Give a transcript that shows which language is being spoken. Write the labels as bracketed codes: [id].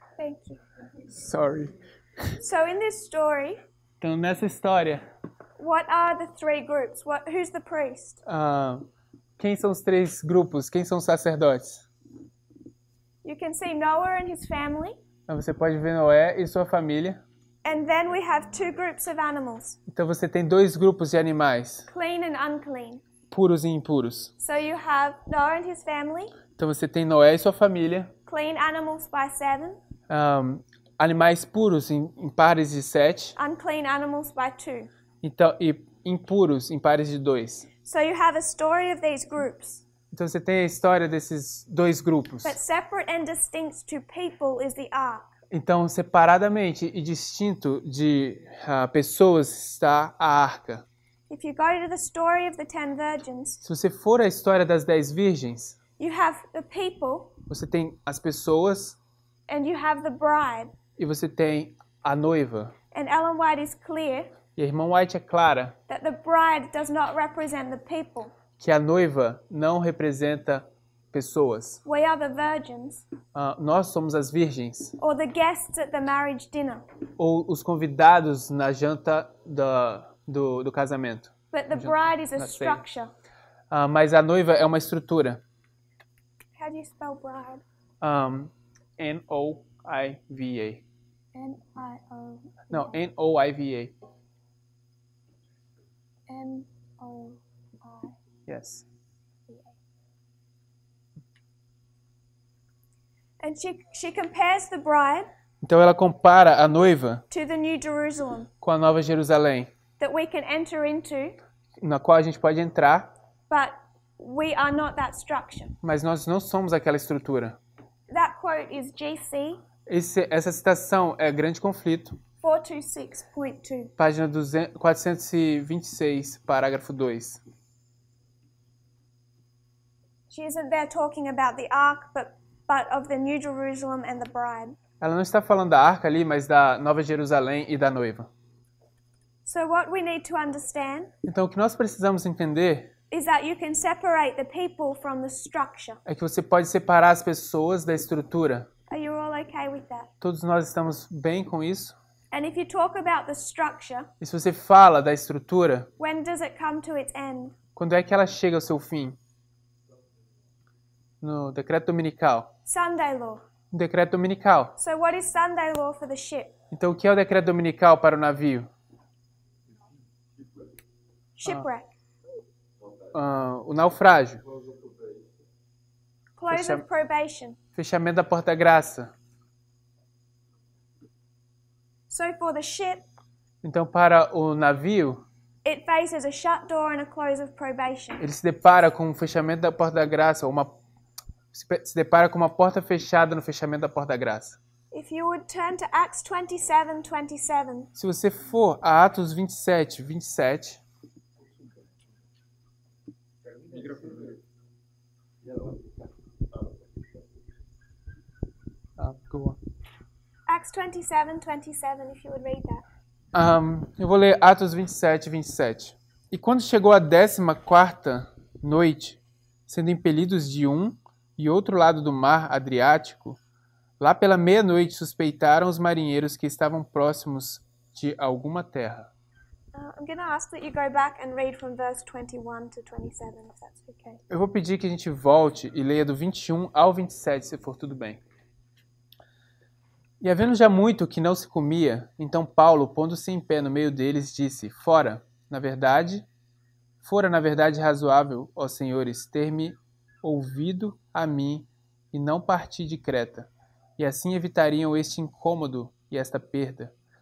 [en] Thank you. Sorry. So in this story, [pt] Então, nessa história, [en] what are the 3 groups? Who's the priest? [pt] quem são os 3 grupos? Quem são os sacerdotes? [en] You can see Noah and his family, [pt] Você pode ver Noé e sua família. [en] and then we have 2 groups of animals, [pt] Então, você tem 2 grupos de animais, [en] clean and unclean. [pt] puros e impuros. [en] So you have Noah and his family, [pt] Então, você tem Noé e sua família, [en] clean animals by 7, [pt] animais puros em pares de 7, [en] unclean animals by 2. [pt] então, e impuros em pares de 2. [en] So you have a story of these groups, [pt] Então, você tem a história desses 2 grupos. [en] but separate and distinct to people is the ark. [pt] Então, separadamente e distinto de pessoas está a arca. [en] If you go to the story of the 10 virgins, [pt] Se você for à história das 10 virgens, [en] you have the people [pt] você tem as pessoas [en] and you have the bride. [pt] e você tem a noiva. [en] And Ellen White is clear [pt] E a irmã White é clara [en] that the bride does not represent the people. [pt] que a noiva não representa pessoas. [en] We are the virgins, [pt] Nós somos as virgens, [en] or the guests at the marriage dinner. [pt] ou os convidados na janta do casamento. [en] But the bride is a [pt] na ceia. [en] structure. [pt] Mas a noiva é uma estrutura. [en] How do you spell bride? [pt] N-O-I-V-A. N-I-O. Não, N-O-I-V-A. N-O-I. [en] Yes. And she compares the bride [pt] Então ela compara a noiva [en] to the New Jerusalem [pt] com a Nova Jerusalém, [en] that we can enter into, [pt] na qual a gente pode entrar, [en] but we are not that structure. [pt] mas nós não somos aquela estrutura. [en] That quote is GC [pt] Essa citação é Grande Conflito, [en] 426.2. [pt] página 426, parágrafo 2. [en] She isn't there talking about the ark, but of the New Jerusalem and the bride. [pt] Ela não está falando da arca ali, mas da Nova Jerusalém e da noiva. [en] So what we need to understand [pt] Então o que nós precisamos entender [en] is that you can separate the people from the structure. [pt] é que você pode separar as pessoas da estrutura. [en] Are you all okay with that? [pt] Todos nós estamos bem com isso? [en] And if you talk about the structure, [pt] E se você fala da estrutura, [en] when does it come to its end? [pt] quando é que ela chega ao seu fim? No decreto dominical. [en] Sunday law. [pt] No decreto dominical. [en] So what is Sunday law for the ship? [pt] Então o que é o decreto dominical para o navio? [en] Shipwreck. [pt] O naufrágio. [en] Close of probation. [pt] Fechamento da porta-graça. [en] So for the ship, [pt] Então para o navio, [en] it faces a shut door and a close of probation. [pt] ele se depara com o fechamento da porta-graça, ou se depara com uma porta fechada no fechamento da porta-graça. [en] If you would turn to Acts 27:27. [pt] Se você for a Atos 27, 27. [en] Go on. Acts 27:27, if you would read that. [pt] Eu vou ler Atos 27, 27. E quando chegou a 14ª noite, sendo impelidos de um e outro lado do mar Adriático, lá pela meia-noite suspeitaram os marinheiros que estavam próximos de alguma terra. [en] I'm going to ask that you go back and read from verse 21 to 27, if that's okay. [pt] Eu vou pedir que a gente volte e leia do 21 ao 27, se for tudo bem. E havendo já muito que não se comia, então Paulo, pondo-se em pé no meio deles, disse: fora na verdade razoável, ó senhores, ter-me ouvido a mim e não partir de Creta, e assim evitariam este incômodo e esta perda.